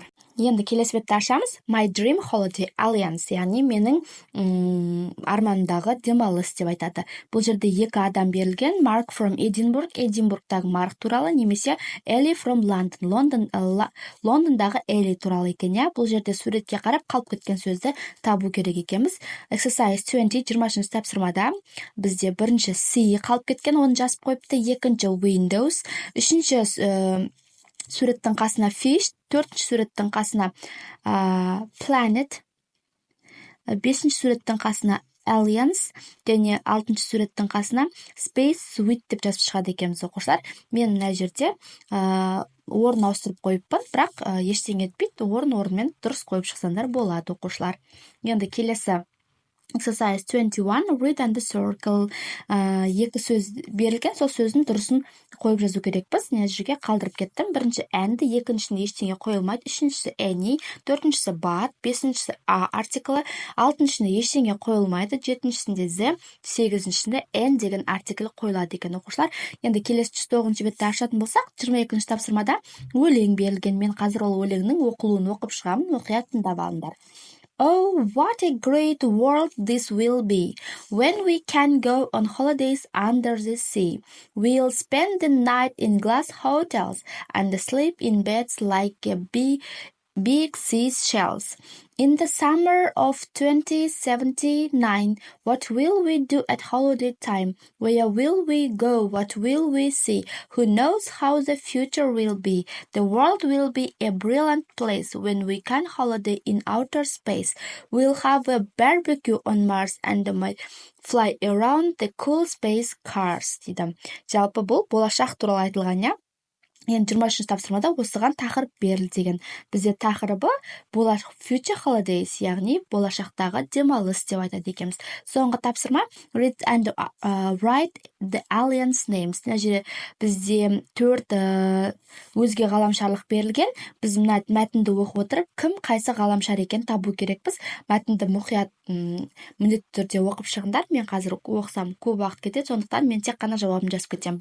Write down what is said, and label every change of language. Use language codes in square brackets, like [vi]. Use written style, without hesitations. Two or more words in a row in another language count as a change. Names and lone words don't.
[kk] Енді келесі бетті ашамыз. [en] My dream holiday alliance, [kk] яғни менің арманымдағы демалыс деп айтады. Бұл жерде екі адам берілген. [en] Mark from Edinburgh, [kk] Эдинбургтағы Марк туралы, немесе [en] Ellie from London, [kk] Лондондағы Элли туралы екен. Бұл жерде суретке қарап қалып кеткен сөзді табу керек екенбіз. Exercise 20, 20-ші тапсырмада бізде бірінші C қалып кеткен, оны жазып қойыпты. Екінші windows, үшінші суреттің қасына fish, төртінші суреттің қасына planet, бесінші суреттің қасына alliance, және алтыншы суреттің қасына [en] space suite [kk] деп жазып шығады екенбіз оқушылар. Мен мына жерде орын ауыстырып қойыппын, бірақ ештеңе етпейді, орын-орынмен дұрыс қойып шықсаңдар болады оқушылар. Енді келесі Exercise 21, [en] read and circle. [kk] Екі сөз берілген, сол сөздің дұрысын қойып жазу керекпіз. Мен жерге қалдырып кеттім. Бірінші әнді, екіншісіне ештеңе қойылмайды, үшіншісі any, төртіншісі but, бесіншісі артиклі, алтыншысында ештеңе қойылмайды, жетіншісінде the, сегізіншісінде n деген артиклі қойылады екен оқушылар. Енді келесі 109-шы бетті ашатын болсақ, 22-ші тапсырмада өлең берілген. Мен қазір ол өлеңнің оқылуын оқып шығамын, мұқият тыңдап алыңдар. [en] Oh, what a great world this will be when we can go on holidays under the sea. We'll spend the night in glass hotels and sleep in beds like big seashells. In the summer of 2079, what will we do at holiday time? Where will we go? What will we see? Who knows how the future will be? The world will be a brilliant place when we can holiday in outer space. We'll have a barbecue on Mars and might fly around the cool space cars. [kk] дейді. Жалпы бұл болашақ туралы айтылған, я? Енді 20-ші тапсырмада осыған тақырып берілді деген. Бізде тақырыбы [en] future holidays, [kk] яғни болашақтағы демалыс деп айтады екенбіз. Соңғы тапсырма [en] read and write the alliance names. [kk] Мына жерде бізде 4 өзге ғаламшарлық берілген. Біз мына мәтінді оқып отырып, кім қайсы ғаламшар екен табу керекпіз. Мәтінді мұқият міндетті түрде оқып шығыңдар. Мен қазір оқысам көп уақыт кетеді, сондықтан мен тек қана жауабын жазып кетемін.